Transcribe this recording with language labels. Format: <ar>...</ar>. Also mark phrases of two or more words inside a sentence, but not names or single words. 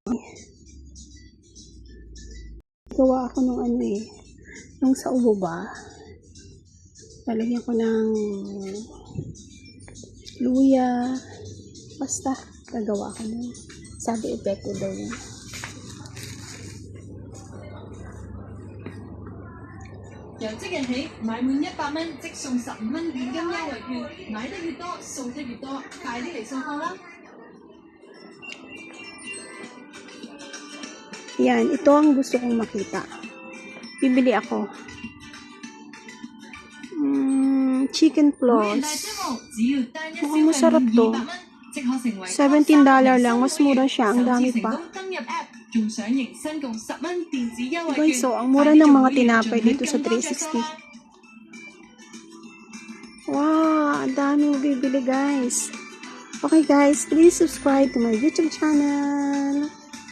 <tl>Gawa ako ng ano eh. Nung sa ubo ba? Lalagyan ko ng luya. Basta, gagawa ko nun. Sabi, effective daw yun.</tl> <yue>由即日起，買滿100蚊即送15蚊現金優惠券，買得越多，送得越多，快啲嚟送貨啦！</yue> <tl>Yan, ito ang gusto kong makita. Bibili ako.</tl> <en>Chicken floss.</en> <tl>Mukhang masarap to. $17 lang. Mas mura siya. Ang dami pa. Guys, so ang mura ng mga tinapay dito sa 360. Wow, ang dami bibili guys.</tl> <en>Okay guys, please subscribe to my YouTube channel.</en>